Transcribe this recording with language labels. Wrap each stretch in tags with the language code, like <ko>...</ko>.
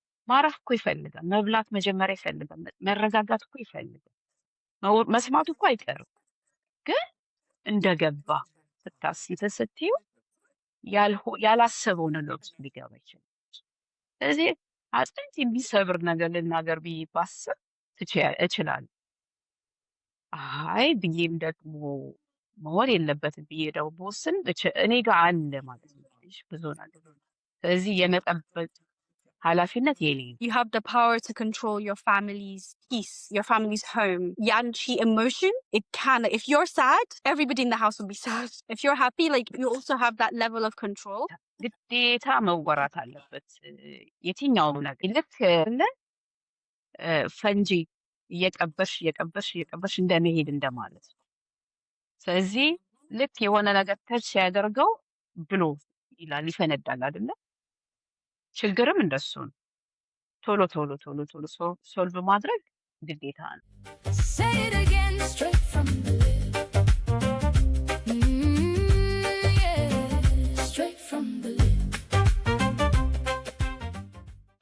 <am>ማረፍ እኮ ይፈልጋል። መብላት መጀመሪያ ይፈልጋል። መረጋጋት እኮ ይፈልጋል። መስማቱ እኮ አይቀርም። ግን እንደገባ ስትይው ያላሰበው ነገር ውስጥ ሊገባ ይችላል። ስለዚህ አጥንት የሚሰብር ነገር ልናገር ብዬ ባስብ እችላለሁ። አይ ብዬም ደግሞ መሆን የለበትም ብዬ ደግሞ በወስን እኔ ጋር አለ ማለት ነው ብዙ ነገር። ስለዚህ የመጠበቅ ኃላፊነት የኔ ነው።</am> <en>You have the power to control your family's peace, your family's home.</en> <am>Yanchi</am> <en>emotion, it can. If you're sad, everybody in the house will be sad. If you're happy, like you also have that level of control.</en> <am>ግዴታ መወራት አለበት የትኛውም ነገር። ልክ ፈንጂ እየቀበርሽ እንደመሄድ እንደማለት ነው። ስለዚህ ልክ የሆነ ነገር ተች ሲያደርገው ብሎ ይላል ይፈነዳል አይደለ? ችግርም እንደሱ ነው። ቶሎ ሶልቭ ማድረግ ግዴታ ነው።</am> <en>Say it again, straight from the lip. Yeah, straight from the lip.</en>